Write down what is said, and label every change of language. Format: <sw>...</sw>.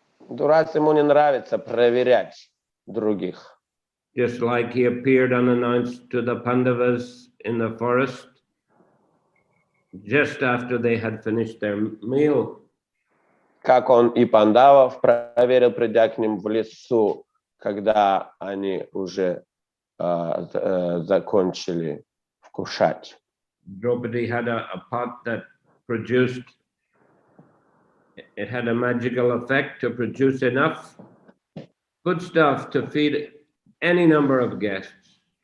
<ru>Дурваса Муни нравится проверять других.</ru> <en>Just like he appeared unannounced to the Pandavas in the forest just after they had finished their meal.</en> <ru>Как он и пандавов проверил, придя к ним в лесу, когда они уже закончили вкушать.</ru> <en>Draupadi had a pot that produced, it had a magical effect to produce enough good stuff to feed any number of guests.</en>